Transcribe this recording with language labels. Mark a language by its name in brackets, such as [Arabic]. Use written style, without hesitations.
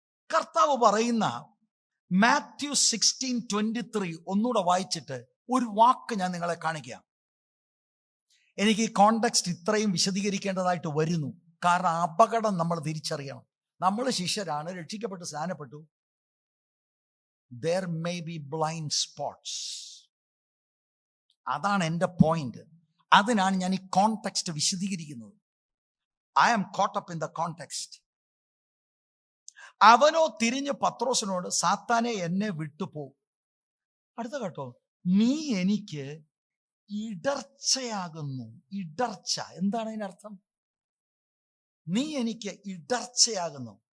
[Malayalam] കർത്താവ് പറയുന്ന മാത്യു 16:23 ഒന്നുകൂടെ വായിച്ചിട്ട് ഒരു വാക്ക് ഞാൻ നിങ്ങളെ കാണിക്കാം. എനിക്ക് ഈ കോണ്ടെക്സ്റ്റ് ഇത്രയും വിശദീകരിക്കേണ്ടതായിട്ട് വരുന്നു. കാരണം അപകടം നമ്മൾ തിരിച്ചറിയണം. നമ്മൾ ശിഷ്യരാണ്, രക്ഷിക്കപ്പെട്ട് സ്നാനപ്പെട്ടു. [English] There may be blind spots. [Malayalam] അതാണ് എൻ്റെ പോയിന്റ്. അതിനാണ് ഞാൻ ഈ കോണ്ടെക്സ്റ്റ് വിശദീകരിക്കുന്നത്. [English] I am caught up in the context. [Malayalam] അവനോ തിരിഞ്ഞ് പത്രോസിനോട്, സാത്താനെ എന്നെ വിട്ടുപോ. അടുത്ത കേട്ടോ, നീ എനിക്ക് ഇടർച്ചയാകുന്നു. ഇടർച്ച എന്താണ് അതിനർത്ഥം? നീ എനിക്ക് ഇടർച്ചയാകുന്നു.